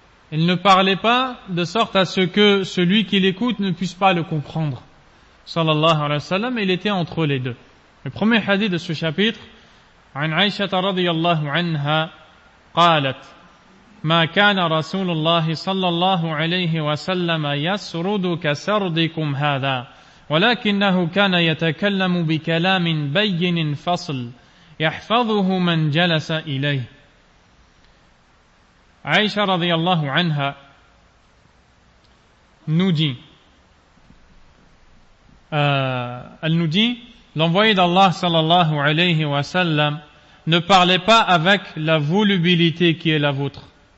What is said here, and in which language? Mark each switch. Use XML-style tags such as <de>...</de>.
<fr>Il ne parlait pas de sorte à ce que celui qui l'écoute ne puisse pas le comprendre. Sallallahu alayhi wa sallam, il était entre les deux.</fr> <ar>Le premier hadith de ce chapitre, عن عائشة رضي الله عنها قالت ما كان رسول الله صلى الله عليه وسلم يسرد كسردكم هذا ولكنه كان يتكلم بكلام بين فصل يحفظه من جلس إليه. عائشة رضي الله عنها النجي</ar> <fr>l'envoyé d'Allah صلى الله عليه وسلم ne parlez pas avec la volubilité qui est la vôtre.</fr>